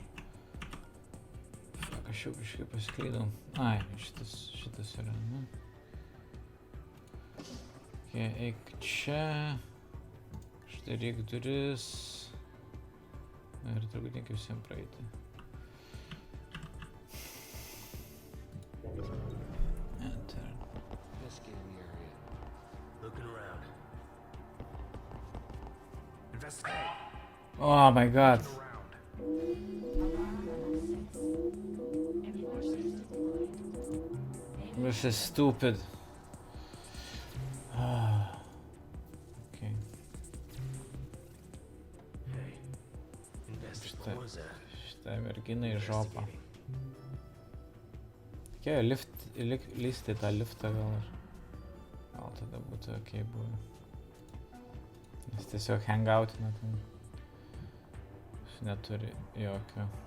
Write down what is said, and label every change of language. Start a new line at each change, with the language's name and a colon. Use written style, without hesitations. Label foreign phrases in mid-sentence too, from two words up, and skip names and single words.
Lithuanian: Fuck, aš jau kažkaip pasiklydau. Ai, šitas yra, ne? Okay, eik čia. Štai reik duris. Ir turbūt reikia visiems praeiti.
English: Enter. Investigating the area. Looking around. Investigate. Oh my god. Around. This is stupid. Okay. Hey. Investigate. What was that?
Lithuanian: Šitą merginą į žopą. Reikėjo lysti į tą liftą gal ir... Gal tada būtų okei buvę. Nes tiesiog hangoutina ten. Jis neturi jokio.